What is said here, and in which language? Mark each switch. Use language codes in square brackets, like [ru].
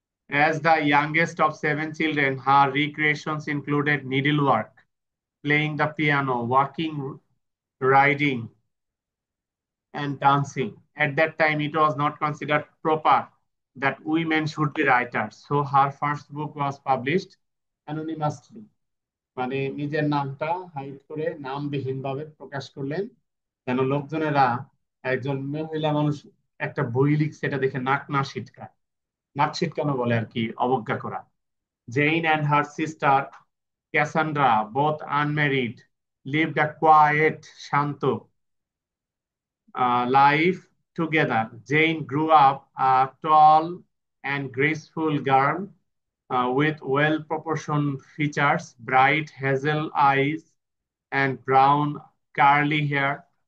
[en] As the youngest of seven children, her recreations included needlework, playing the piano, walking, riding, and dancing. At that time, it was not considered proper that women should be writers. So her first book was published anonymously. [bn] মানে নিজের নামটা hide করে নামবিহীন ভাবে প্রকাশ করলেন, যেন লোকজনেরা একজন মহিলা মানুষ একটা বই লিখছে এটা দেখে নাক না ছিটকায়। নাক ছিটকানো বলে আর কি, অবজ্ঞা করা। [en] Jane and her sister Cassandra, both unmarried, lived a quiet, শান্ত life together. Jane grew up a tall and graceful girl with well proportioned features, bright hazel eyes, and brown curly hair.